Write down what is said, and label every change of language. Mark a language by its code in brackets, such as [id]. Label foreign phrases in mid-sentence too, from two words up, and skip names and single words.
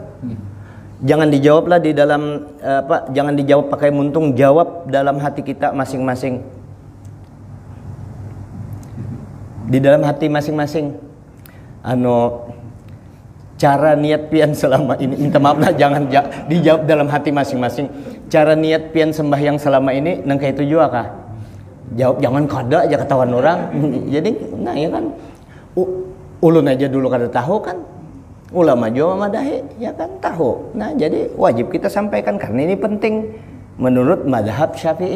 [id] Jangan dijawablah di dalam jangan dijawab pakai muntung, jawab dalam hati kita masing-masing. Di dalam hati masing-masing. Cara niat pian selama ini, minta maaf lah, jangan dijawab dalam hati masing-masing. [bjn] Cara niat pian sembahyang selama ini nangka itu juga kah? Jawab jangan kada aja ketahuan orang. [id] Jadi nah ya kan. [bjn] Ulun aja dulu kada tahu kan, ulama juga madahi ya kan tahu. [id] Nah jadi wajib kita sampaikan karena ini penting menurut madhab Syafi'i.